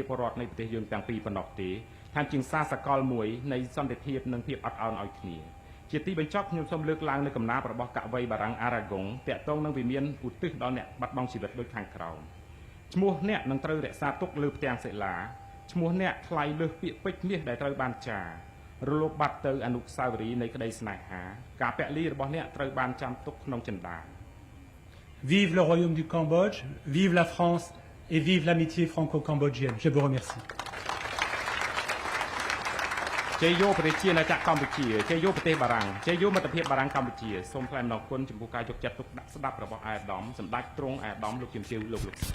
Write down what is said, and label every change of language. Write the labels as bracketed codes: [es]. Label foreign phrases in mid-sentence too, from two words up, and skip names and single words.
[km] ពលរដ្ឋនៃប្រទេសយើងទាំងពីរប៉ុណ្ណោះទេថែមជាសារសកលមួយនៃសន្តិភាពនិងភាពអត់ឱនឲ្យគ្នាជាទីបញ្ចប់ខ្ញុំសូមលើកឡើងនៅកំណាព្យរបស់កវីបារាំងអារ៉ាហ្គុងតាក់ទងនឹងវិមានឧទ្ទិសដល់អ្នកបាត់បង់ជីវិតដូចខាងក្រោមឈ្មោះអ្នកនឹងត្រូវរក្សាទុកលើផ្ទាំងសិលាឈ្មោះអ្នកថ្លៃលើសពាក្យពេចន៍មាសដែលត្រូវបានចារលត់បាត់ទៅអនុស្សាវរីយ៍នៃក្តីស្នេហាការពលីរបស់អ្នកត្រូវបានចាំទុកក្នុងចិន្តា [fr] Vive le royaume du Cambodge, vive la France et vive l'amitié franco-cambodgienne. Je vous remercie. [km] ជ័យយោប្រទេសជាណាចក្រកម្ពុជាជ័យយោប្រទេសបារាំងជ័យយោមិត្តភាពបារាំងកម្ពុជាសូមថ្លែងអំណរគុណចំពោះការយកចិត្តទុកដាក់ស្ដាប់របស់អាយដាមសម្ដេចទ្រង់អាយដាមលោកជំទាវលោក